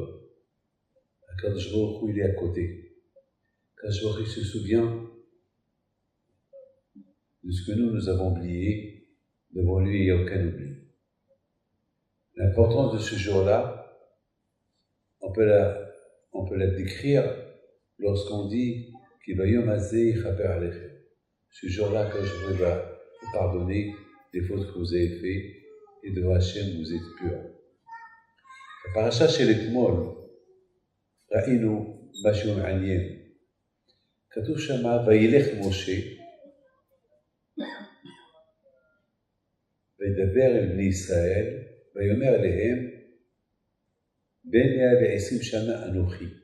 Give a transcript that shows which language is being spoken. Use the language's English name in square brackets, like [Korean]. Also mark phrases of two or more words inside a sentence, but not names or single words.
[French] Hakadosh Baruch Hu, il est à côté. Hakadosh Baruch Hu se souvient de ce que nous avons oublié. Devant lui, il n'y a aucun oubli. L'importance de ce jour-là, on peut la décrire lorsqu'on dit qu'il va [Hebrew] יום הזה יכפר עליכם. [French] Ce jour-là, Hakadosh Baruch Hu va vous pardonner les fautes que vous avez faites. Et devant Hachem, vous êtes purs. [Hebrew] בפרשה של אתמול ראינו משהו מעניין. כתוב שם, וילך משה וידבר אל בני ישראל, ויאמר אליהם, בן 120 שנה אנוכי.